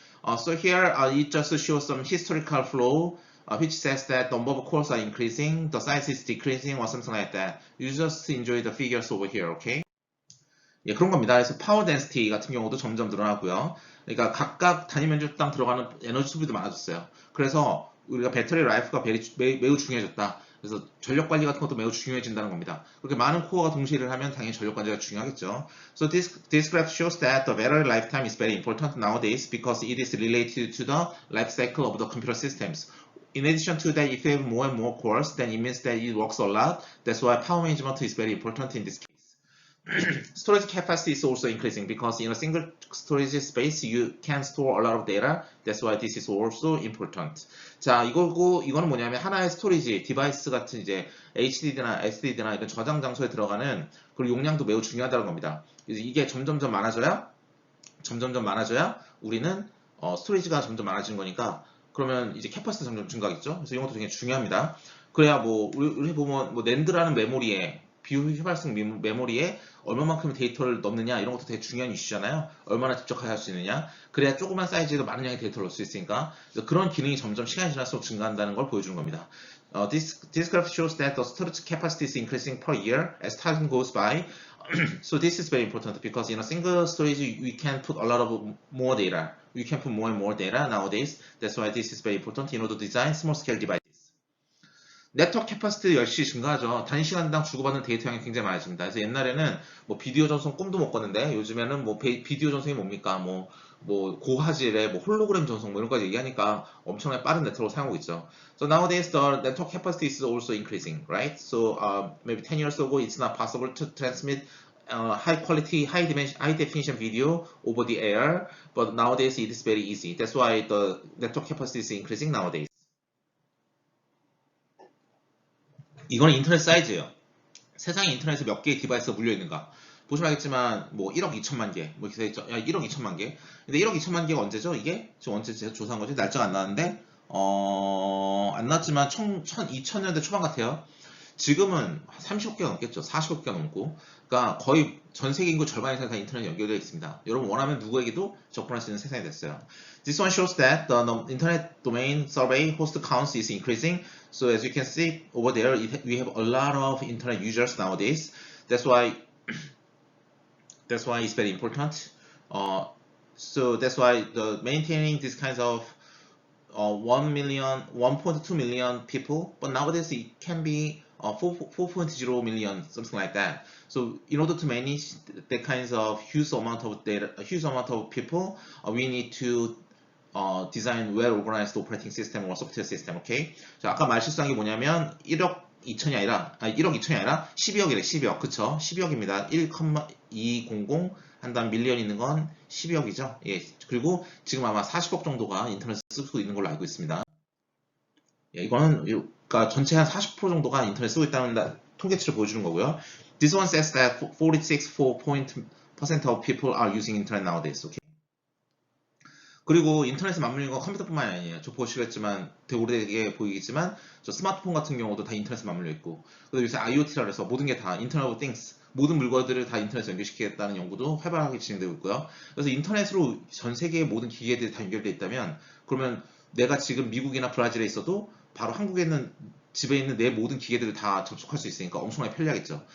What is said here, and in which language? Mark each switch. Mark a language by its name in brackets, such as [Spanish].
[English] So here it just shows some historical flow which says that the number of cores are increasing, the size is decreasing, or something like that. You just enjoy the figures over here, okay? [Korean] 예, 그런 겁니다. 그래서 파워 덴시티 같은 경우도 점점 늘어나고요. 그러니까 각각 단위 면적당 들어가는 에너지 소비도 많아졌어요. 그래서 우리가 배터리 라이프가 매우 중요해졌다. 그래서 전력 관리 같은 것도 매우 중요해진다는 겁니다. 그렇게 많은 코어가 동시에 일을 하면 당연히 전력 관리가 중요하겠죠. [English] So this graph shows that the battery lifetime is very important nowadays because it is related to the life cycle of the computer systems. In addition to that, if you have more and more cores, then it means that it works a lot. That's why power management is very important in this case. Storage capacity is also increasing because in a single storage space you can store a lot of data. That's why this is also important. [Korean] 자, 이거는 뭐냐면 하나의 스토리지 디바이스 같은 이제 HDD나 SSD나 이런 저장 장소에 들어가는 그리고 용량도 매우 중요하다는 겁니다. 그래서 이게 점점점 많아져야 우리는 스토리지가 점점 많아지는 거니까 그러면 이제 캐파시티 점점 증가하겠죠. 그래서 이런 것도 굉장히 중요합니다. 그래야 뭐 우리 보면 뭐 낸드라는 메모리에 비효율성 메모리에 얼마만큼 데이터를 넣느냐 이런 것도 되게 중요한 이슈잖아요. 얼마나 집적하게 할 수 있느냐. 그래야 조그만 사이즈에도 많은 양의 데이터를 넣을 수 있으니까 그런 기능이 점점 시간이 지날수록 증가한다는 걸 보여주는 겁니다. [English] This graph shows that the storage capacity is increasing per year as time goes by. So this is very important because in a single storage we can put a lot of more data. We can put more and more data nowadays. That's why this is very important in order to design small scale devices. [Korean] 네트워크 캐파시티 역시 증가하죠. 단위 시간당 주고받는 데이터 양이 굉장히 많아집니다. 그래서 옛날에는 뭐 비디오 전송 꿈도 못 꿨는데 요즘에는 뭐 비디오 전송이 뭡니까? 뭐 고화질의 뭐 홀로그램 전송 뭐 이런 거까지 얘기하니까 엄청나게 빠른 네트워크를 사용하고 있죠. [English] So nowadays the network capacity is also increasing, right? So maybe 10 years ago it's not possible to transmit high quality, high definition video over the air, but nowadays it is very easy. That's why the network capacity is increasing nowadays. [Korean] 이거는 인터넷 사이즈예요. 세상에 인터넷에 몇 개의 디바이스가 물려있는가. 보시면 알겠지만 뭐 1억 2천만 개 뭐 이렇게 돼있죠. 1억 2천만 개. 근데 1억 2천만 개가 언제죠? 이게 지금 언제 제가 조사한 거지? 날짜가 안 나왔는데 안 나왔지만 2000년대 초반 같아요. 지금은 30억 개가 넘겠죠. 40억 개가 넘고. 그러니까 거의 전 세계 인구 절반 이상이 다 인터넷 연결되어 있습니다. 여러분 원하면 누구에게도 접근할 수 있는 세상이 됐어요. [English] This one shows that the internet domain survey host counts is increasing. So as you can see over there, we have a lot of internet users nowadays. That's why it's very important. So that's why maintaining these kinds of 1 million, 1.2 million people, but nowadays it can be 4.0 million, something like that. So in order to manage the kinds of huge amount of data, a huge amount of people, we need to design well-organized operating system or software system. Okay? [Korean] 자, 아까 말 실수한 게 뭐냐면 1억 2천이 아니라 12억이래. 12억. 그쵸? 12억입니다. 1,200 한 다음 밀리언 있는 건 12억이죠. 예. 그리고 지금 아마 40억 정도가 인터넷 쓰고 있는 걸로 알고 있습니다. 예, 이거는 그러니까 전체 한 40% 정도가 인터넷 쓰고 있다는 통계치를 보여주는 거고요. [English] This one says that 46% of people are using internet nowadays. Okay? [Korean] 그리고 인터넷에 맞물리는 건 컴퓨터뿐만 아니에요. 저 보시겠지만 되게 오래되게 보이겠지만 저 스마트폰 같은 경우도 다 인터넷에 맞물려 있고 그리고 요새 IoT라 해서 모든 게 다 인터넷 오브 띵스 모든 물건들을 다 인터넷에 연결시키겠다는 연구도 활발하게 진행되고 있고요. 그래서 인터넷으로 전 세계의 모든 기계들이 다 연결되어 있다면 그러면 내가 지금 미국이나 브라질에 있어도 바로 한국에 있는 집에 있는 내 모든 기계들을 다 접속할 수 있으니까 엄청나게 편리하겠죠.